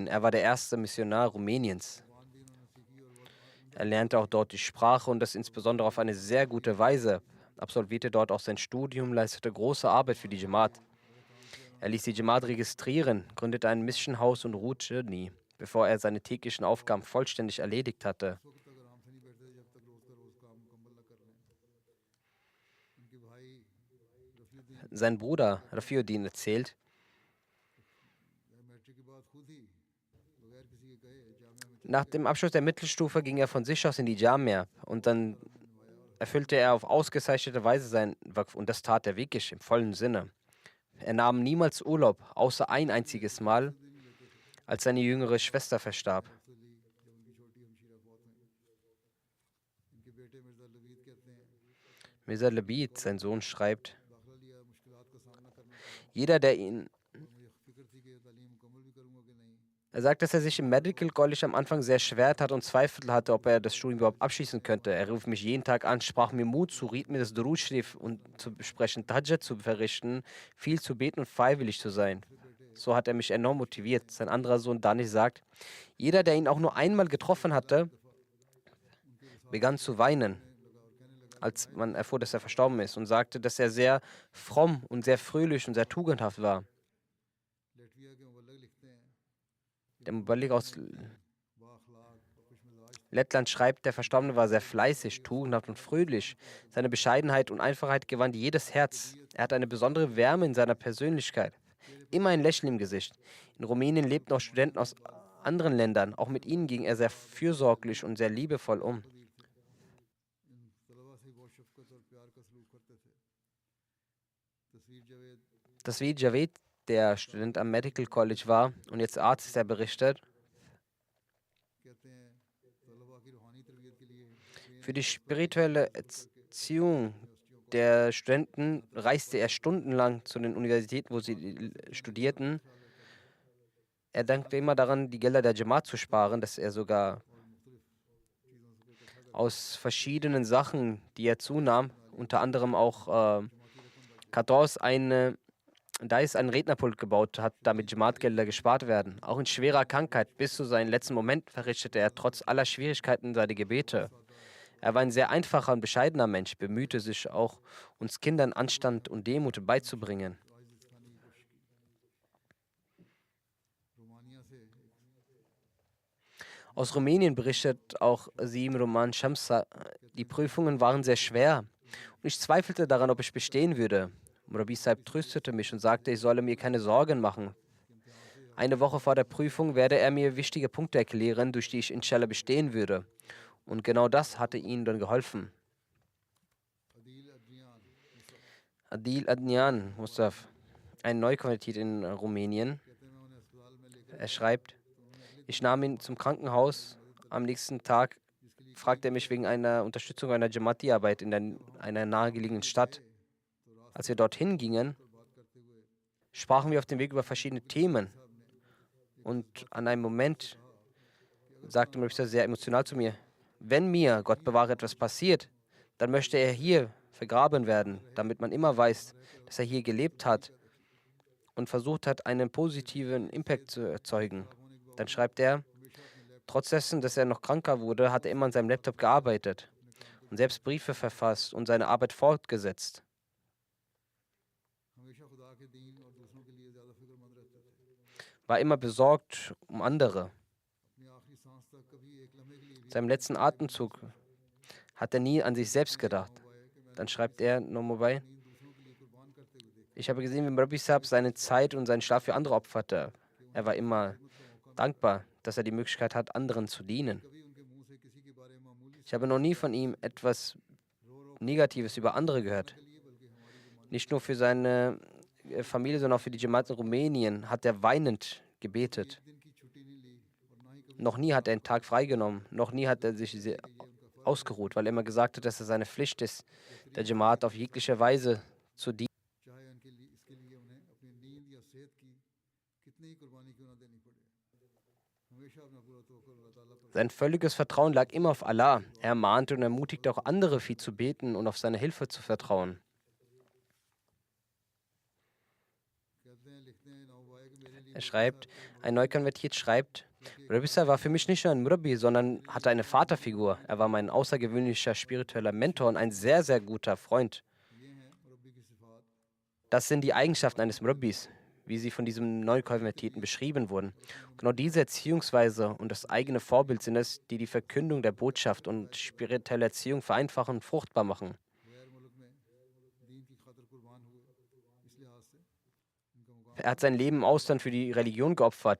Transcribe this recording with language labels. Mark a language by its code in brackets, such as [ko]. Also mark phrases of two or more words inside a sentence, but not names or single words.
[de] Er war der erste Missionar Rumäniens. Er lernte auch dort die Sprache und das insbesondere auf eine sehr gute Weise. Absolvierte dort auch sein Studium, leistete große Arbeit für die Jamaat. Er ließ die Jamaat registrieren, gründete ein [en] Mission House [de] und ruhte nie. bevor er seine täglichen Aufgaben vollständig erledigt hatte. [ur] اس وقت تک آرام سے نہیں بیٹھتے تھے جب تک روز کا روز کام مکمل نہ کر لیں. ان کے بھائی رفیع الدین [de] Sein Bruder Rafiuddin erzählt, [ur] میٹرک کے بعد خود ہی بغیر کسی کے کہے جامعہ میں [de] nach dem Abschluss der Mittelstufe ging er von sich aus in die Jamia und dann erfüllte er auf ausgezeichnete Weise sein Waqf und das tat er wirklich im vollen Sinne. Er nahm niemals Urlaub, außer ein einziges Mal, als seine jüngere Schwester verstarb. [ur] لی جب ان کی چھوٹی ہمشیرہ فوت ہوئی۔ ان کے بیٹے مرزا لبید کہتے ہیں [de] Mirza Labid, sein Sohn, schreibt, [ur] داخلہ لیا مشکلات کا سامنا کرنا پڑا [de] jeder, der ihn [ur] اور مجھے فکر تھی کہ تعلیم مکمل بھی کروں گا کہ نہیں. [de] Er sagt, dass er sich im Medical College am Anfang sehr schwer tat und Zweifel hatte, ob er das Studium überhaupt abschließen könnte. Er rief mich jeden Tag an, sprach mir Mut zu, riet mir das Durud Sharif und zu besprechen, Tahajjud zu verrichten, viel zu beten und freiwillig zu sein. So hat er mich enorm motiviert. Sein anderer Sohn Danish sagt, jeder, der ihn auch nur einmal getroffen hatte, begann zu weinen, als man erfuhr, dass er verstorben ist, und sagte, dass er sehr fromm und sehr fröhlich und sehr tugendhaft war. [ur] لٹویا کے مبلغ لکھتے ہیں [de] Der Muballigh aus [ur] بااخلاق اور خوش مزاج [de] Lettland schreibt, der Verstorbene war sehr fleißig, tugendhaft und fröhlich. Seine Bescheidenheit und Einfachheit gewann jedes Herz. Er hatte eine besondere Wärme in seiner Persönlichkeit. Immer ein Lächeln im Gesicht. In Rumänien lebten auch Studenten aus anderen Ländern. Auch mit ihnen ging er sehr fürsorglich und sehr liebevoll um. [ur] ان طلبہ سے بہت شفقت اور پیار کا سلوک کرتے تھے. तस्वीर जावेद [de] Tasveed Javed, der Student am Medical College war und jetzt Arzt ist, er berichtet, [ur] کہتے ہیں طلبہ کی روحانی تربیت کے لیے [de] für die spirituelle Erziehung der Studenten reiste er stundenlang zu den Universitäten, wo sie studierten. Er dankte immer daran, die Gelder der Jamaat zu sparen, dass er sogar aus verschiedenen Sachen, die er zunahm, unter anderem auch Kartons, da ist ein Rednerpult gebaut hat, damit Jamaat-Gelder gespart werden. Auch in schwerer Krankheit bis zu seinem letzten Moment verrichtete er trotz aller Schwierigkeiten seine Gebete. Er war ein sehr einfacher und bescheidener Mensch, bemühte sich auch, uns Kindern Anstand und Demut beizubringen. [ur] رومانیہ سے [de] Aus Rumänien berichtet auch Sim Roman Shamsa, die Prüfungen waren sehr schwer und ich zweifelte daran, ob ich bestehen würde. Rabbi Saib tröstete mich und sagte, ich solle mir keine Sorgen machen. Eine Woche vor der Prüfung werde er mir wichtige Punkte erklären, durch die ich inshallah bestehen würde. Und genau das hatte ihnen dann geholfen. अदील अदरियान Adil Adnian Mustaf, ein Neukonvertit in Rumänien, [ur] کہتے ہیں میں انہیں ہسپتال میں لے کر [de] er schreibt, ich nahm ihn zum Krankenhaus. Am nächsten Tag fragte er mich wegen einer Unterstützung einer Jamaati-Arbeit in einer nahegelegenen Stadt. Als wir dorthin gingen, [ur] بات کرتے ہوئے [de] sprachen wir auf dem Weg über verschiedene Themen. Und an einem Moment sagte Mr. sehr emotional zu mir, wenn mir, Gott bewahre, etwas passiert, dann möchte er hier vergraben werden, damit man immer weiß, dass er hier gelebt hat und versucht hat, einen positiven Impact zu erzeugen. Dann schreibt er, trotz dessen, dass er noch kranker wurde, hat er immer an seinem Laptop gearbeitet und selbst Briefe verfasst und seine Arbeit fortgesetzt. [ur] ہمیشہ خدا کے دین اور دوسروں کے لیے زیادہ فکرمند رہتے تھے. [de] War immer besorgt um andere. [ur] اپنی آخری سانس تک کبھی ایک لمحے کے لیے بھی [de] Seinem letzten Atemzug hat er nie an sich selbst gedacht. Dann schreibt er nochmal bei, [ur] نیند دوسروں کے لیے قربان کرتے ہوئے دیکھا. [de] ich habe gesehen, wie Rabbi Saab seine Zeit und seinen Schlaf für andere opferte. Er war immer dankbar, dass er die Möglichkeit hat, anderen zu dienen. [ur] کبھی ان کے منہ سے کسی کے بارے میں معمولی [de] Ich habe noch nie von ihm etwas Negatives über andere gehört. [ur] کے لیے بلکہ ہماری [de] Nicht nur für seine Familie, sondern auch für die Jamaat in Rumänien hat er weinend gebetet. [ur] دن کی چھٹی نہیں لی اور نہ ہی کبھی [de] Noch nie hat er einen Tag freigenommen. Noch nie hat er sich ausgeruht, weil er immer gesagt hat, dass es seine Pflicht ist, der Jamaat auf jegliche Weise zu dienen. [ur] چاہے ان کے لیے اس کے لیے انہیں اپنی نیند یا صحت کی کتنی ہی قربانی کیوں نہ دینی پڑے. ہمیشہ اپنا پورا توکل اللہ تعالیٰ پر [de] Sein völliges Vertrauen lag immer auf Allah. Er mahnte und ermutigte auch andere, viel zu beten und auf seine Hilfe zu vertrauen. [ur] کہتے ہیں لکھتے ہیں نوبائع کہ میرے لیے [de] Er schreibt, ein Neukonvertiert schreibt, Rabbi Sa war für mich nicht nur ein Murabbi, sondern hatte eine Vaterfigur. Er war mein außergewöhnlicher spiritueller Mentor und ein sehr, sehr guter Freund. [ur] یہ ہیں مربی کی صفات. [de] Das sind die Eigenschaften eines Murabbis. wie sie von diesem Neukonvertierten beschrieben wurden. Genau diese Erziehungsweise und das eigene Vorbild sind es, die die Verkündung der Botschaft und spirituelle Erziehung vereinfachen und fruchtbar machen. Er hat sein Leben im Ausland für die Religion geopfert.